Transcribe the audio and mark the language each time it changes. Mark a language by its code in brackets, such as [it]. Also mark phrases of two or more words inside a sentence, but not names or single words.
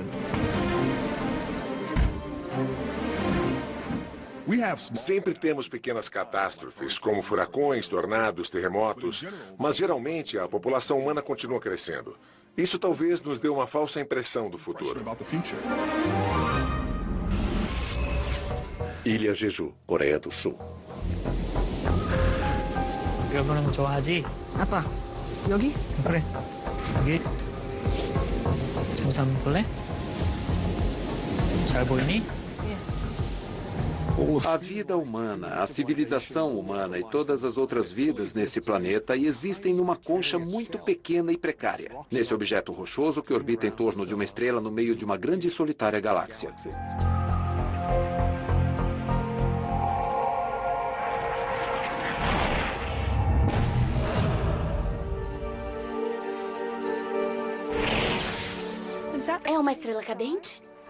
[pt] Sempre temos pequenas catástrofes, como furacões, tornados, terremotos, mas geralmente a população humana continua crescendo. Isso talvez nos dê uma falsa impressão do futuro. Ilha Jeju, Coreia do Sul. [ko] 여보는 좋아하지? 아빠, 여기? 그래. 여기. 잠시 한번 볼래? 잘 보이니? [pt] A vida humana, a civilização humana e todas as outras vidas nesse planeta existem numa concha muito pequena e precária. Nesse objeto rochoso que orbita em torno de uma estrela no meio de uma grande e solitária galáxia. É uma estrela cadente?